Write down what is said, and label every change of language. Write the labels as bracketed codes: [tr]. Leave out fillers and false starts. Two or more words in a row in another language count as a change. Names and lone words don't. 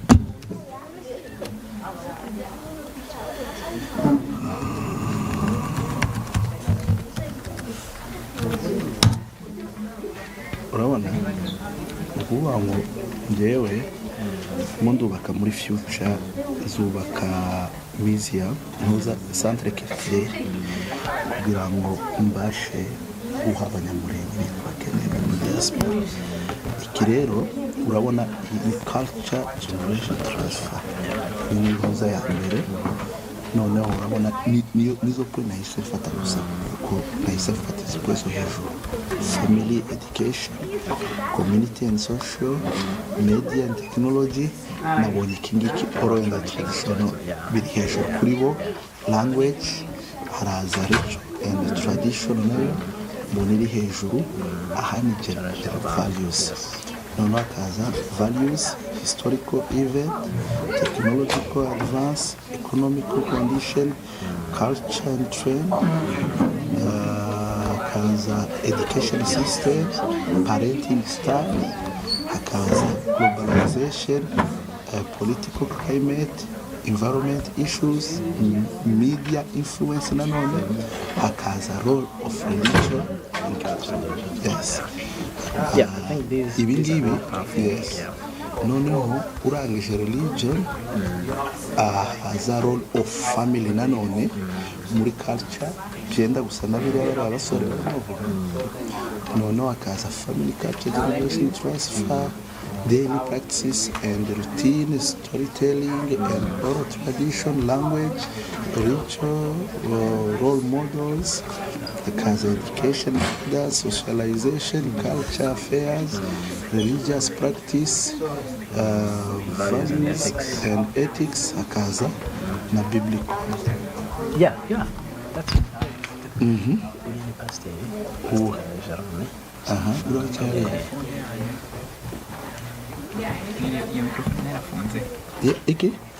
[rw] urabona ukuvuga ngo njyewe ndubaka muri future zubaka museum ntuza [fr] centre culturel [rw] kugira ngo mbashe guha abanyamurenge bakeneye muri diaspora. Iki rero urabona ni [en] culture generation transfer [rw] ni ntuza ya mbere. Noneho urabona nizo point nahise mfata gusa ko nahise mfata izo hejuru: [en] family education, community and social, media and technology. [rw] Nabonye ikingiki [en] oral and traditional [rw] biri hejuru kuri bo. Language haraza [en] rich and tradition [rw] nayo mbona iri hejuru. Aha ni [en] generational values. [rw] Noneho hakaza [en] values, historical event, technological advance, economical condition, culture and trend, hakaza education system, parenting style, hakaza globalization, political climate, environment issues, media influence [rw] nanone, hakaza [en] role of religion and culture. Yes. [rw] Ibi ngibi, yes. Noneho urangije religion, haza [en] role of family [rw] nanone muri culture byenda gusa nabiriya bari abasore bavuga. Noneho hakaza [en] family culture generation transfer, daily practices and routine, storytelling and oral tradition, language, ritual, role models, hakaza education, socialization, culture affairs, religious practice, values and ethics, [rw] hakaza na biblical. [en] Yeah. That's [rw] Iki?